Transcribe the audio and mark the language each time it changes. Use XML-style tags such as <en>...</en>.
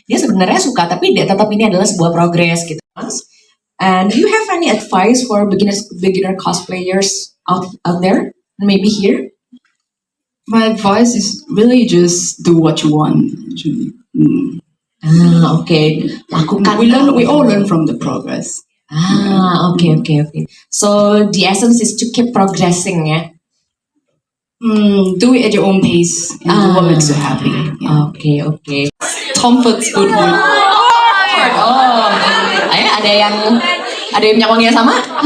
<id>Dia sebenarnya suka, tapi dia tetap ini adalah sebuah progres gitu, Mas.</id> <en>And do you have any advice for beginner cosplayers out there? Maybe here? My advice is really just do what you want. Actually.</en> <id>Oke. Lakukan.</id> <en>We all learn from the progress.</en> <id>Oke.</id> <en>So the essence is to keep progressing ya. Do it at your own pace and do what makes you happy. Yeah.</en> <id>Oke.</id> <en>Tom Ford's Goodwood.</en> <id>Oh, ayo ada yang punya wangi yang sama?</id>